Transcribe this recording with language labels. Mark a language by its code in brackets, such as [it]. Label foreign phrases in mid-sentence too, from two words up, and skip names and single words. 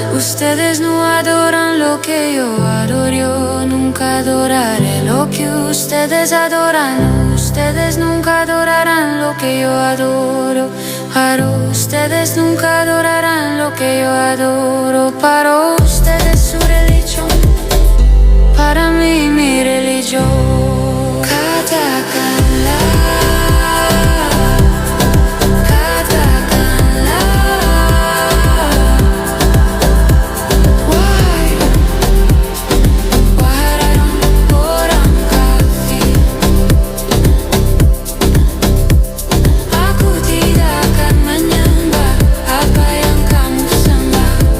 [es] ustedes no adoran lo que yo adoro. Yo nunca adoraré lo que ustedes adoran. Ustedes nunca adorarán lo que yo adoro. Ustedes nunca adorarán lo que yo adoro. Para ustedes su religión, para mí mi religión. [id] Katakanlah, katakanlah, wahai orang kafir, aku tidak akan menyembah apa yang kamu sembah.